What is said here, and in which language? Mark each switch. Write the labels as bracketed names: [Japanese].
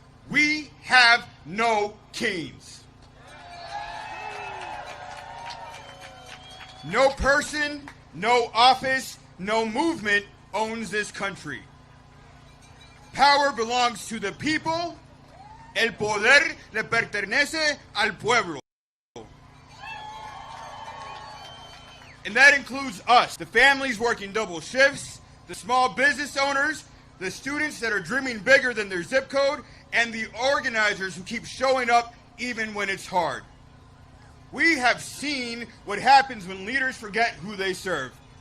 [English] We have no kings. No person, no office, no movement owns this country. Power belongs to the people. [Spanish] El poder le pertenece al pueblo. [English] And that includes us, the families working double shifts, the small business owners, the students that are dreaming bigger than their zip code, and the organizers who keep showing up even when it's hard. We have seen what happens when leaders forget who they serve.